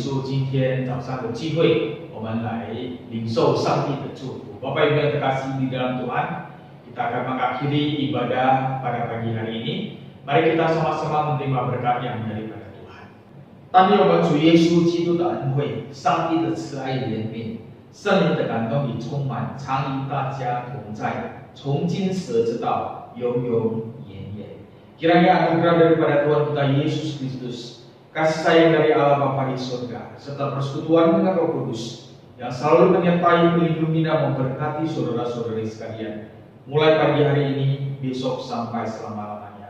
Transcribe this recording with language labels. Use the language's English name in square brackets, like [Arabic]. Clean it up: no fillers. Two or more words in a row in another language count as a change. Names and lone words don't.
[Chinese] 今天早上的聚会，我们来领受上帝的祝福。 [Indonesian] Bapak Ibu yang terkasih di dalam Tuhan, kita akan mengakhiri ibadah pada pagi hari ini. Mari kita sama-sama menerima berkat yang daripada Tuhan. [Chinese] 但愿我们主耶稣基督的恩惠、上帝的慈爱怜悯、圣灵的感动与充满，常与大家同在，从今时直到永永远远。 [Indonesian] Kiranya anugerah daripada Tuhan kita Yesus Kristus, kasih sayang dari Allah Bapa di surga, serta persekutuan dengan Roh Kudus yang selalu menyertai, melindungi dan memberkati saudara-saudari sekalian, mulai pagi hari ini, besok sampai selama-lamanya.